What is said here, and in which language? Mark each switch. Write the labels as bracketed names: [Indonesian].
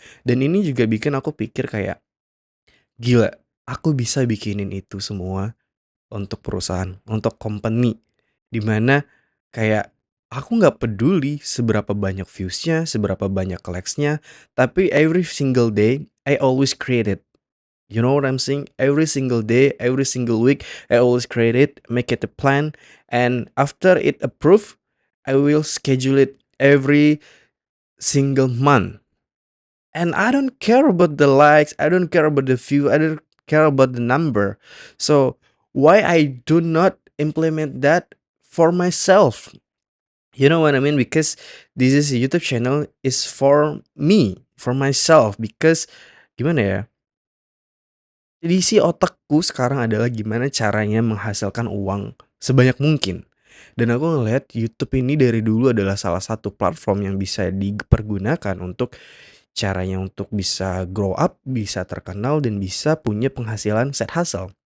[Indonesian] Dan ini juga bikin aku pikir kayak gila, aku bisa bikinin itu semua untuk perusahaan, untuk company, di mana kayak aku nggak peduli seberapa banyak views-nya, seberapa banyak likes-nya, tapi [English] every single day I always create it. You know what I'm saying? Every single day, every single week, I always create it, make it a plan, and after it approved, I will schedule it every single month. And I don't care about the likes, I don't care about the view, I don't care about the number. So why I do not implement that for myself? You know what I mean? Because this is a YouTube channel is for me, for myself. Because [Indonesian] gimana ya? Isi otakku sekarang adalah gimana caranya menghasilkan uang sebanyak mungkin. Dan aku ngelihat YouTube ini dari dulu adalah salah satu platform yang bisa dipergunakan untuk caranya untuk bisa grow up, bisa terkenal, dan bisa punya penghasilan side hustle.